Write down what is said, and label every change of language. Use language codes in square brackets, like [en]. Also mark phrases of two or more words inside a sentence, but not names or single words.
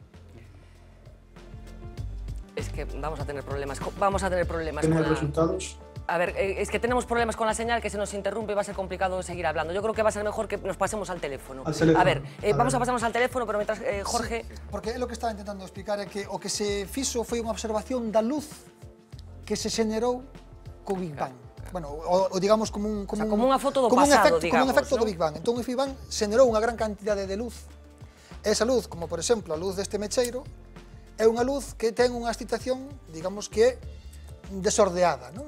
[es] Es que vamos a tener problemas. Vamos a tener problemas con los resultados. A ver, es que tenemos problemas con la señal, que se nos interrumpe y va a ser complicado seguir hablando. Yo creo que va a ser mejor que nos pasemos al teléfono. A ver, vamos a pasarnos al teléfono, pero mientras, Jorge... [gl] Sí, porque é o que estaba intentando explicar é que o que se fixo foi unha observación da luz que se xenerou co Big Bang. [es] Bueno, o digamos como [gl] unha foto do pasado, digamos, como un efecto ¿no? do Big Bang. Entón, o Big Bang xenerou unha gran cantidade de luz. Esa luz, como por exemplo a luz deste mecheiro, é unha luz que ten unha excitación, digamos que desordeada, non?